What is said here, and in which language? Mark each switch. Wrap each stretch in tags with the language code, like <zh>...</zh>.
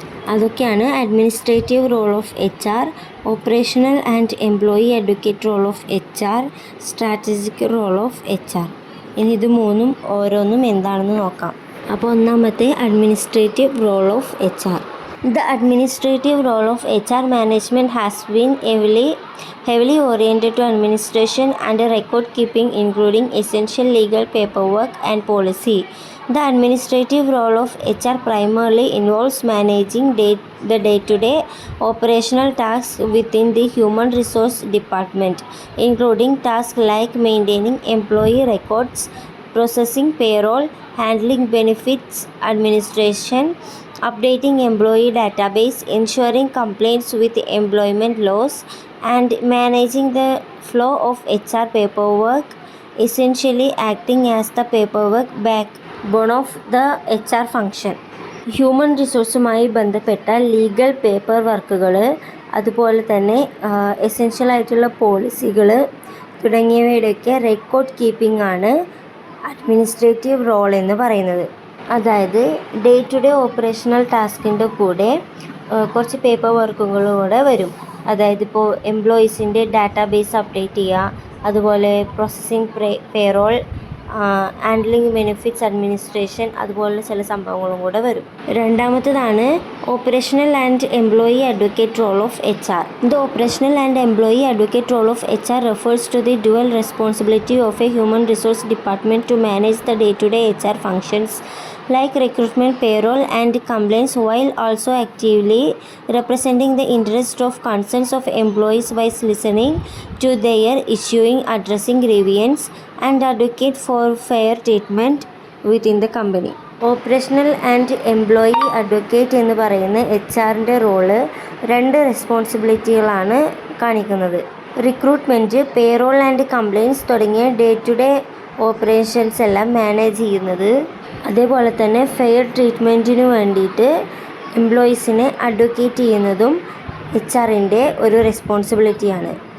<ml>അതൊക്കെയാണ്</ml> <en>Administrative role of HR, operational and employee advocate role of HR, strategic role of HR.</en> <ml>ഇനി ഇത് മൂന്നും ഓരോന്നും എന്താണെന്ന് നോക്കാം. അപ്പോൾ ഒന്നാമത്തെ</ml> <en>Administrative role of HR. The administrative role of HR management has been heavily oriented to administration and record keeping, including essential legal paperwork and policy. The administrative role of HR primarily involves managing the day-to-day operational tasks within the human resource department, including tasks like maintaining employee records, processing payroll, handling benefits administration, updating employee database, ensuring compliance with employment laws, and managing the flow of HR paperwork, essentially acting as the paperwork backbone of the HR function.</en> <ml>Human റിസോഴ്സുമായി ബന്ധപ്പെട്ട legal paper വർക്കുകൾ, അതുപോലെ തന്നെ essential ആയിട്ടുള്ള പോളിസികൾ തുടങ്ങിയവയുടെയൊക്കെ record keeping ആണ് administrative role എന്ന് പറയുന്നത്. അതായത് day to day operational ടാസ്കിൻ്റെ കൂടെ കുറച്ച് പേപ്പർ വർക്കുകളൂടെ വരും. അതായത് ഇപ്പോൾ എംപ്ലോയീസിൻ്റെ ഡാറ്റാബേസ് അപ്ഡേറ്റ് ചെയ്യുക, അതുപോലെ processing payroll, handling benefits administration, അതുപോലുള്ള ചില സംഭവങ്ങളും കൂടെ വരും. രണ്ടാമത്തേതാണ്</ml> <en>Operational and employee advocate role of HR. The operational and employee advocate role of HR refers to the dual responsibility of a human resource department to manage the day-to-day HR functions like recruitment, payroll, and compliance, while also actively representing the interests of concerns of employees by listening to their issuing, addressing grievance, and advocate for fair treatment within the company.</en> <ml>Operational and employee advocate എന്ന് പറയുന്ന HR-ൻ്റെ role 2 റെസ്പോൺസിബിലിറ്റികളാണ് കാണിക്കുന്നത്. Recruitment, payroll and compliance തുടങ്ങിയ day to day operations എല്ലാം manage ചെയ്യുന്നത്, അതേപോലെ തന്നെ fair ട്രീറ്റ്മെൻറ്റിന് വേണ്ടിയിട്ട് എംപ്ലോയീസിനെ advocate ചെയ്യുന്നതും HR-ൻ്റെ ഒരു റെസ്പോൺസിബിലിറ്റിയാണ്.</ml>